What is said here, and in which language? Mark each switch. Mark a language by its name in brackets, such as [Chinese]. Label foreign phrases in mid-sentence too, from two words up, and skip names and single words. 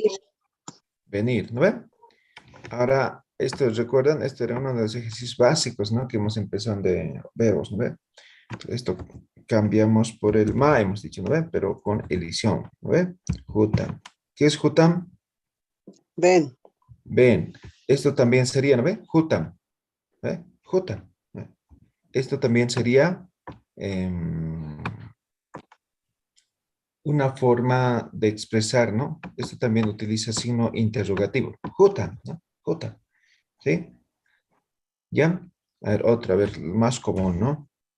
[Spanish] Venir, ¿no ve? Ahora, esto, ¿recuerdan? Esto era uno de los ejercicios básicos, ¿no? Que hemos empezado de verbos, ¿no ve? Esto cambiamos por el ma, hemos dicho, ¿no ve? Pero con elición, ¿no ve? Jutam. ¿Qué es jutam? Ven. Ven. Esto también sería, ¿no ve? Jutam. ¿Ve? Jutam. ¿Ve? Esto también sería una forma de expresar, ¿no? Esto también utiliza signo interrogativo. Jutam, ¿no? Jutam. ¿Sí? ¿Ya? A ver, otra vez, más común, ¿no?